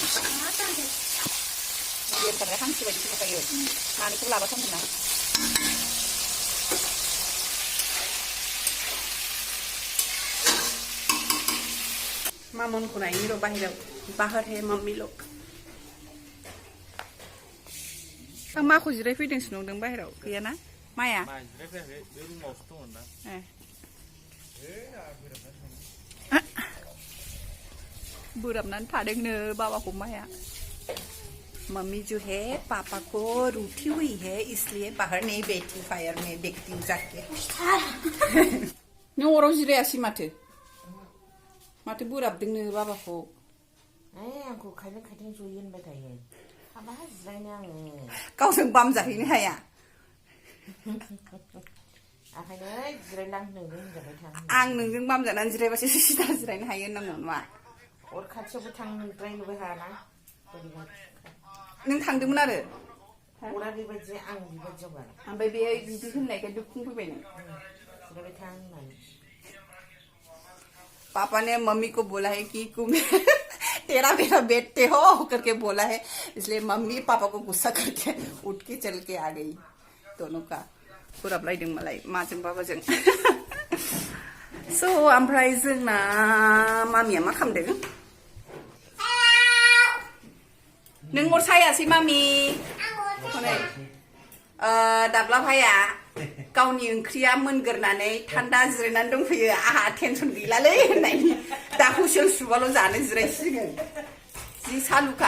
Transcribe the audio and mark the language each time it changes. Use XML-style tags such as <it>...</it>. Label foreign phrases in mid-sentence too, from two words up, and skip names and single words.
<brx>बिरखानाय हांसो बायदि फैखायो मानैखौ लाबाथ' मोना मामन को नायनि र' बाहेराव बाहार हे मम्मी लोग आं माखौ जिरायफैदोंसो नंदों बाहेराव गैयाना माया बोराबनानै थादोंनो बाबाखौ माया</brx> <hi>मम्मी जो है पापा को रूठी हुई है इसलिए बाहर नहीं बैठी फायर में देखती हूँ जाके</hi> <brx>नों अराव जिरायासै माथो माथो बोराबदोंनो बाबाखौ आंखौ खायलें खायलें जयो होनबाय थायो हाबा जिरायनो आङो गावजों बाम जाहैनो हाया आखायनो जिरायलां नोंजों होनजाबाय थानो आं नोंजों बाम जानानै जिरायबासो सिदा जिरायनो हायो होननांगौ नामा अर खाथियावबो थांद्रायनोबो हायाना नों थांदोंमोन आरो अरा बेबायदि आं बेबायदियाव गार ओमफ्राय बे बिदि होननायखाय दुखुंफैबाय नों जिरायबाय था होननानै</brx> <hi>पापा ने मम्मी को बोला है कि तुम तेरा मेरा बैठते हो करके बोला है इसलिए मम्मी पापा को गुस्सा करके उठ के चल के आ गई दोनों का</hi> <brx>बोराबलायदों मालाय माजों बाबाजों स' ओमफ्राय जोंना मामिया मा खालामदों</brx> <hi>नों अर सायासै मामि हनै दाब्ला भाइया गावनि ओंख्रिया मोनगोरनानै थान्दा जिरायनानै दंफैयो आहा टेनसन गैलालै होननायनि दा हुसेल सुबाल' जानो जिरायसिगोन जि सालुखा</hi>